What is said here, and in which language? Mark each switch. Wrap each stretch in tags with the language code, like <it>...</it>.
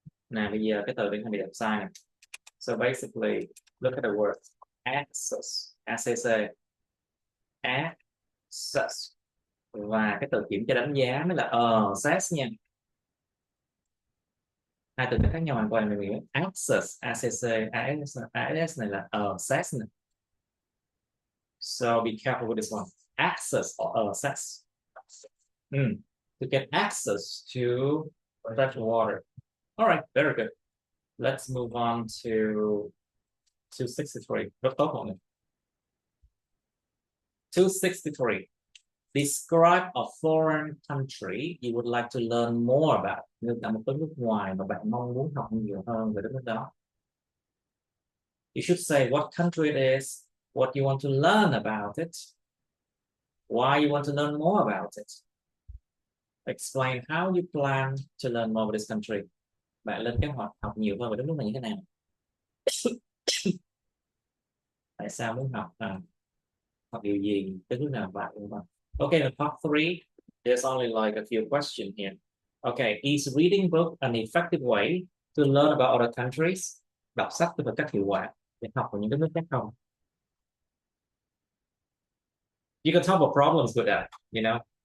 <vi>Nào bây giờ cái từ này bị đọc sai này.</vi> <en>So basically, look at the word access. ACC. Access.</en> <vi>Và cái từ kiểm tra đánh giá mới là access nha. Hai từ khác nhau hoàn toàn là nghĩa access, ACC, AS này là access này.</vi> <en>So be careful with this one. Access or access. To get access to fresh water. All right, very good. Let's move on to 263.</en> <vi>Rất tốt mọi người.</vi> <en>263. Describe a foreign country you would like to learn more about.</en> <vi>Nếu là một đất nước ngoài mà bạn mong muốn học nhiều hơn về đất nước đó.</vi> <en>You should say what country it is, what you want to learn about it, why you want to learn more about it. Explain how you plan to learn more about this country.</en> <vi>Bạn lên kế hoạch học nhiều hơn về đất nước này như thế nào? Tại sao muốn học? Học điều gì? Đất nước nào bạn muốn học?</vi> <en>Okay, the part 3, there's only like a few questions here. Okay, is reading book an effective way to learn about other countries?</en> <vi>Đọc sách có cách hiệu quả để học về những đất nước khác không?</vi> <en>You can solve problems with that, you know.</en>